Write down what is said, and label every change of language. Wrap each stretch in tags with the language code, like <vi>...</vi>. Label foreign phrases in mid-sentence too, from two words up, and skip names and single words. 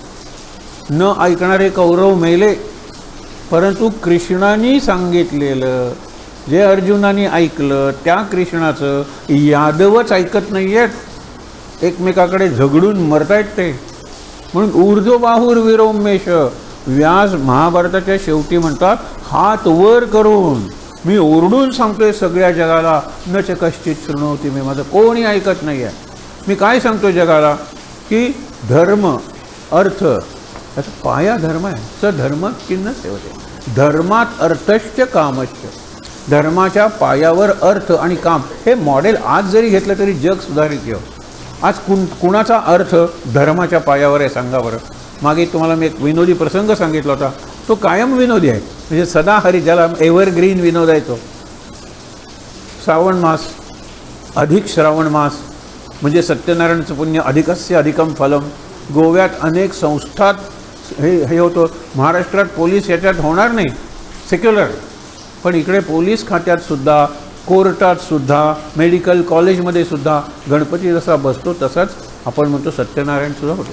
<mr>न ऐकणारे कौरव मेले, परंतु कृष्णाने सांगितलेलं जे अर्जुनाने ऐकलं त्या कृष्णाचं यादवच ऐकत नाही आहेत, एकमेकाकडे झगडून मरतायत ते. म्हणून</mr> <sa>ऊर्ध्वबाहुर विरोमेश</sa> <mr>व्यास महाभारताच्या शेवटी म्हणतात, हात वर करून मी ओरडून सांगतोय सगळ्या जगाला,</mr> <sa>न च कश्चित शृणोति मे,</sa> <mr>माझं कोणी ऐकत नाही आहे. मी काय सांगतो जगाला की धर्म अर्थ याचा पाया धर्म आहे.</mr> <sa>स धर्म किन्न सेवते, धर्मात अर्थश्च कामश्च.</sa> <mr>धर्माच्या पायावर अर्थ आणि काम हे मॉडेल आज जरी घेतलं तरी जग सुधारित घेऊ. आज कुणाचा अर्थ धर्माच्या पायावर आहे सांगा बरं. मागे तुम्हाला मी एक विनोदी प्रसंग सांगितला होता, तो कायम विनोदी आहे, म्हणजे सदाहरी, ज्याला एव्हरग्रीन विनोद आहे तो. श्रावण मास, अधिक श्रावण मास म्हणजे सत्यनारायणाचं पुण्य,</mr> <sa>अधिकस्य अधिकम फलम.</sa> <mr>गोव्यात अनेक संस्थात हे होतं. महाराष्ट्रात पोलीस याच्यात होणार नाही, सेक्युलर, पण इकडे पोलीस खात्यात सुद्धा, कोर्टात सुद्धा, मेडिकल कॉलेजमध्ये सुद्धा गणपती जसा बसतो तसाच आपण म्हणतो सत्यनारायण सुद्धा होतो.</mr>